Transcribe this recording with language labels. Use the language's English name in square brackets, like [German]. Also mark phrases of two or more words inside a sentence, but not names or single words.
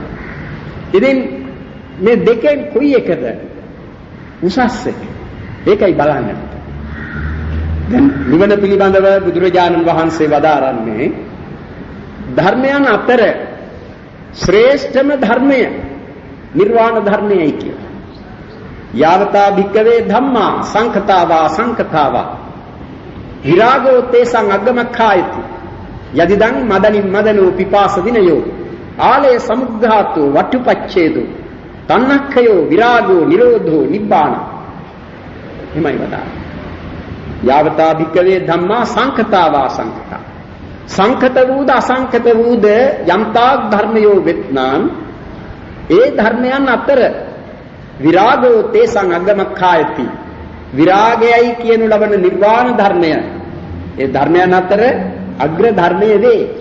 [Sinhala] ඉතින් මේ දෙකෙන් කොයි එකද උසස් එක? ඒකයි බලන්න. දැන් නිවන පිළිබඳව බුදුරජාණන් වහන්සේ වදාරන්නේ ධර්මයන් අතර ශ්‍රේෂ්ඨම ධර්මය නිර්වාණ ධර්මයයි කියලා. [Pali] යාවතා භික්කවේ ධම්මා සංඛතාවා සංඛතාවා විරාගෝ තේසං අග්ගමක්ඛායති යදිදං මදනින් මදනෝ පිපාස විනයෝ ආලය සමුග්ඝාතෝ වට්ටුපච්ඡේදෝ තණ්හක්ඛයෝ විරාගෝ නිරෝධෝ නිබ්බාන. [Sinhala] එමයි වදාළේ. [Pali] යාවතා භික්කවේ ධම්මා සංඛතාවා සංඛතා. [Sinhala] සංඛත වූද අසංඛත වූද යම්තාක් ධර්මයෝ වෙත්නම් ඒ ධර්මයන් අතර [Pali] විරාගෝ තේසං අග්ගමක්ඛායති [Sinhala] විරාගයයි කියනු ලබන නිර්වාණ ධර්මය ඒ ධර්මයන් අතර අග්‍ර ධර්මයේ වේ.